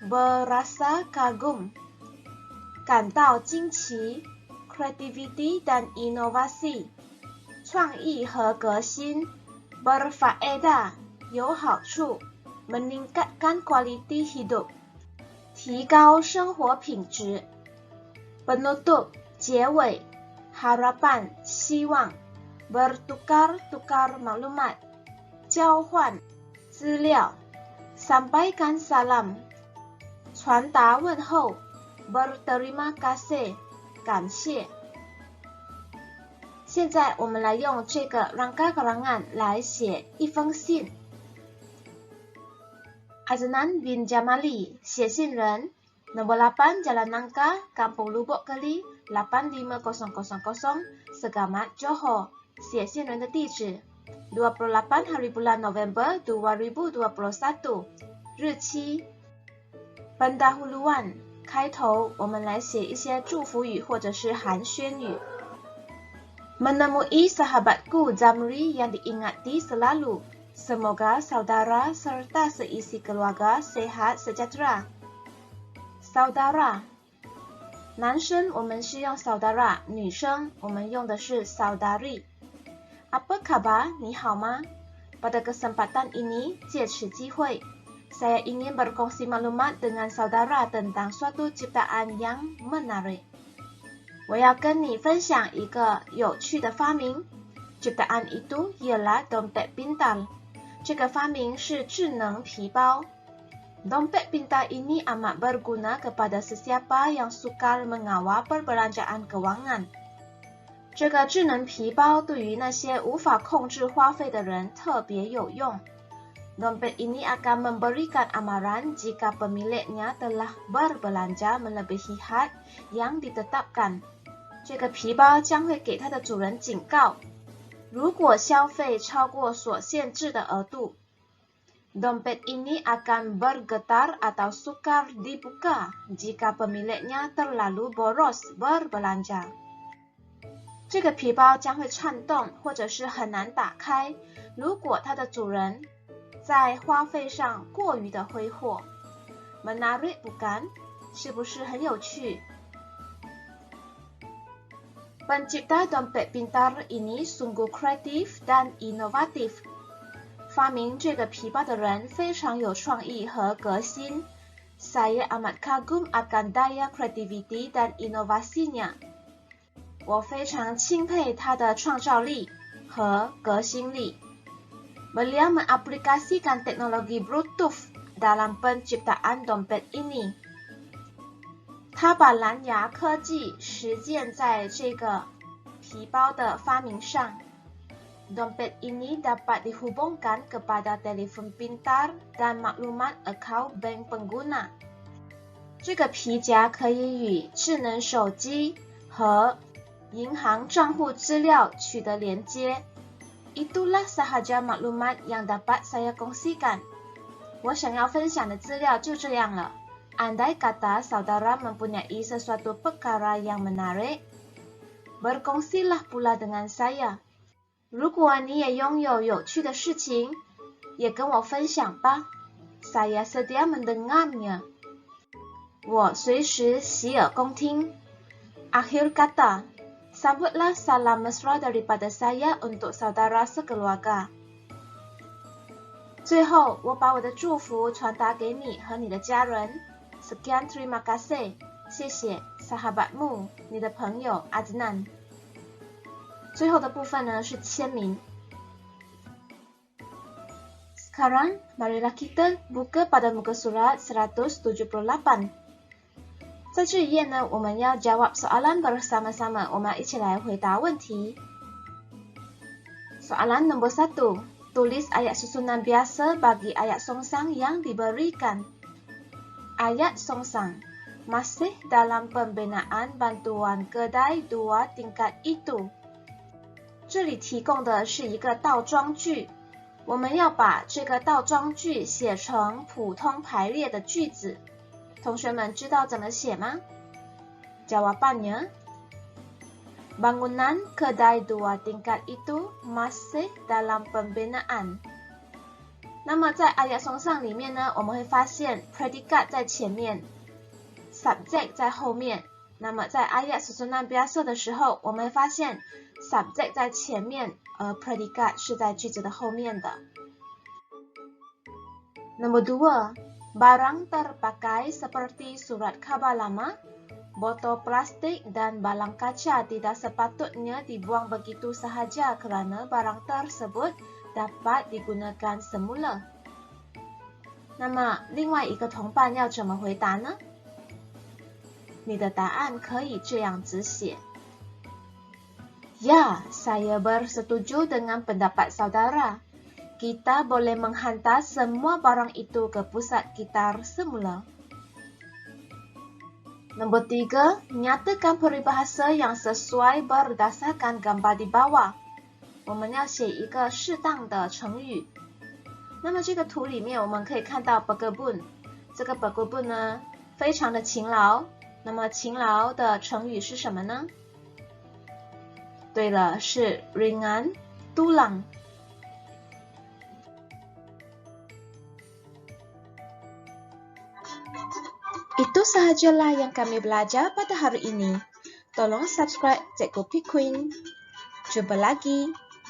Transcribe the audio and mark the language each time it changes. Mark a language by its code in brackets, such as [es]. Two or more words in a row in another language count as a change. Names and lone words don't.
[ms] Berasa kagum [zh] 感到惊奇。 [ms] Creativity dan inovasi [zh] 创意和革新。 [ms] Berfaedah [zh] 有好处。 [ms] Meningkatkan kualiti hidup [zh] 提高生活品质。 [ms] Penutup 结尾。Harapan 希望。Bertukar-tukar maklumat [zh] 交换资料。 [ms] Sampaikan salam [zh] 传达问候。 [ms] Berterima kasih 感谢。 [zh] 现在我们来用这个 [ms] rangka karangan [zh] 来写一封信。Adnan bin [ms] Jamali 写信人。Nomor 8 Jalan Nangka, Kampung Lubuk Keli 85000 Segamat Johor [zh] 写信人的地址。 [ms] 28 hari bulan November 2021 日期。Pendahuluan [zh] 开头我们来写一些祝福语或者是寒暄语。 [ms] Menemui sahabatku Zamri yang diingati selalu. Semoga saudara serta seisi keluarga sehat sejahtera. [zh] Saudara 男生我们是用 saudara， 女生我们用的是 saudari。 [ms] Apa kabar [zh] 你好吗？ [ms] Pada kesempatan ini [zh] 借此机会 [ms] saya ingin berkongsi maklumat dengan saudara tentang suatu ciptaan yang menarik。 [zh] 我要跟你分享一个有趣的发明。 [ms] Ciptaan itu ialah dompet pintar。 [zh] 这个发明是智能皮包。 [ms] Dompet pintar ini amat berguna kepada sesiapa yang sukar mengawal perbelanjaan keuangan。 [zh] 这个智能皮包对于那些无法控制花费的人特别有用。 [ms] Dompet ini akan memberikan amaran jika pemiliknya telah berbelanja melebihi had yang ditetapkan. [zh] 这个皮包将会给它的主人警告，如果消费超过所限制的额度。 [ms] Dompet ini akan bergetar atau sukar dibuka jika pemiliknya terlalu boros berbelanja. [zh] 这个皮包将会颤动或者是很难打开，如果它的主人在花费上过于的挥霍。 [ms] Menarik bukan? [zh] 是不是很有趣？ [ms] Pencipta dompet pintar ini sungguh kreatif dan inovatif. [zh] 发明这个皮包的人非常有创意和革新。 [ms] Saya amat kagum akan daya kreativiti dan inovasinya. [zh] 我非常钦佩他的创造力和革新力。 [ms] Beliau mengaplikasikan teknologi Bluetooth dalam penciptaan dompet ini. [zh] 他把蓝牙科技实践在这个皮包的发明上。 [ms] Dompet ini dapat dihubungkan kepada telefon pintar dan maklumat akaun bank pengguna. [zh] 这个皮夹可以与智能手机和银行账户资料取得连接。 [ms] Itulah sahaja maklumat yang dapat saya kongsikan. [zh] 我想要分享的资料就这样了。 [ms] Andai kata saudara mempunyai sesuatu perkara yang menarik, berkongsilah pula dengan saya. [zh] 如果你也拥有有趣的事情，也跟我分享吧。 [ms] Saya sedia mendengarnya. [zh] 我随时洗耳恭听。 [ms] Akhir kata, sambutlah salam mesra daripada saya untuk saudara sekeluarga. [zh] 最后，我把我的祝福传达给你和你的家人。 [ms] Sekian terima kasih， [zh] 谢谢 sahabatmu， 你的朋友 Adnan。最后的部分呢是签名。 [ms] Sekarang, marilah kita buka pada muka surat 178。 [zh] 在这一页呢，我们要 [ms] jawab soalan bersama-sama， [zh] 我们一起来回答问题。 [ms] Soalan nomor 1. Tulis ayat susunan biasa bagi ayat songsang yang diberikan. Ayat songsang. Masih dalam pembinaan bantuan kedai 2 tingkat itu. [zh] 这里提供的是一个倒装句，我们要把这个倒装句写成普通排列的句子。同学们知道怎么写吗？ [ms] Jawabannya, bangunan kedai 2 tingkat itu masih dalam pembinaan. [zh] 那么在 [ms] ayat songsang [zh] 里面呢，我们会发现 predikat 在前面 subject 在后面。那么在 [ms] ayat susunan biasa [zh] 的时候，我们会发现 subject 在前面，而 predikat 是在句子的后面的。 [ms] Nomor 2. Barang terpakai seperti surat khabar lama, botol plastik dan balang kaca tidak sepatutnya dibuang begitu sahaja kerana barang tersebut dapat digunakan semula. [zh] 那么另外一个同伴要怎么回答呢？你的答案可以这样子写。 [ms] Ya, saya bersetuju dengan pendapat saudara. Kita boleh menghantar semua barang itu ke pusat kitar semula. Nombor 3. Nyatakan peribahasa yang sesuai berdasarkan gambar di bawah. [zh] 我们要写一个适当的成语。那么这个图里面我们可以看到 berkebun。这个 berkebun 呢，非常的勤劳。那么勤劳的成语是什么呢？对了，是 [ms] ringan tulang。Itu sahajalah yang kami belajar pada hari ini. Tolong subscribe Cikgu P Queen. Jumpa lagi.